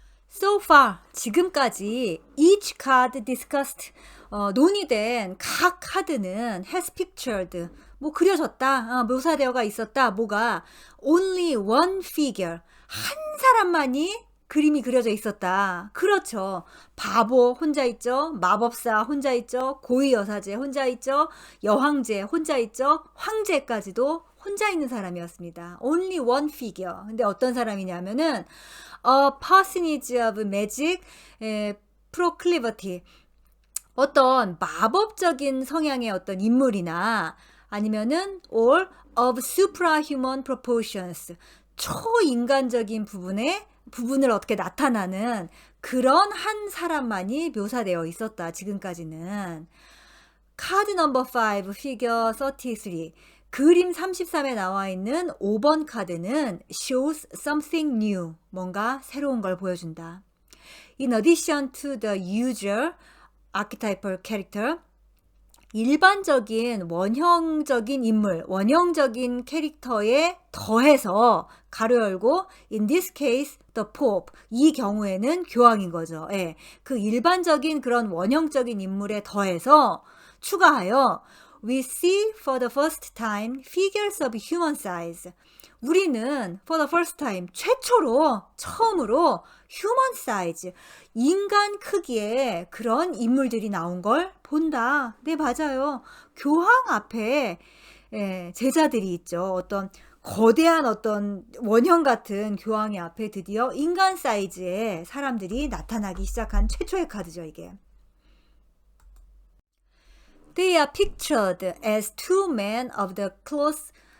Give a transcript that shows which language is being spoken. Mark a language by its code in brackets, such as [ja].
[en] So far, [ko] 지금까지 [en] each card discussed, [ko] 논의된 각 카드는 [en] has pictured, [ko] 뭐 그려졌다, 묘사되어가 있었다, 뭐가 [en] only one figure, [ko] 한 사람만이 그림이 그려져 있었다. 그렇죠. 바보 혼자 있죠. 마법사 혼자 있죠. 고위 여사제 혼자 있죠. 여황제 혼자 있죠. 황제까지도 혼자 있는 사람이었습니다. [en] Only one figure. [ko] 근데 어떤 사람이냐면은 [en] a personage of magic, proclivity. [ko] 어떤 마법적인 성향의 어떤 인물이나 아니면은 [en] or of suprahuman proportions. [ko] 초인간적인 부분을 어떻게 나타나는 그런 한 사람만이 묘사되어 있었다. 지금까지는. 카드 넘버 5 피겨 33. 그림 33에 나와 있는 5번 카드는 [en] shows something new. [ko] 뭔가 새로운 걸 보여준다. [en] In addition to the usual archetypal character, [ko] 일반적인 원형적인 인물, 원형적인 캐릭터에 더해서 가로 열고 [en] in this case the pope, [ko] 이 경우에는 교황인 거죠. 예. 그 일반적인 그런 원형적인 인물에 더해서 추가하여 [en] we see for the first time figures of human size. [ko] 우리는 [en] for the first time [ko] 처음으로 [en] human size, [ko] 인간 크기의 그런 인물들이 나온 걸 본다. 네, 맞아요. 교황 앞에 제자들이 있죠. 어떤 거대한 어떤 원형 같은 교황의 앞에 드디어 인간 사이즈의 사람들이 나타나기 시작한 최초의 카드죠, 이게. [en] They are pictured as two men of the cloth.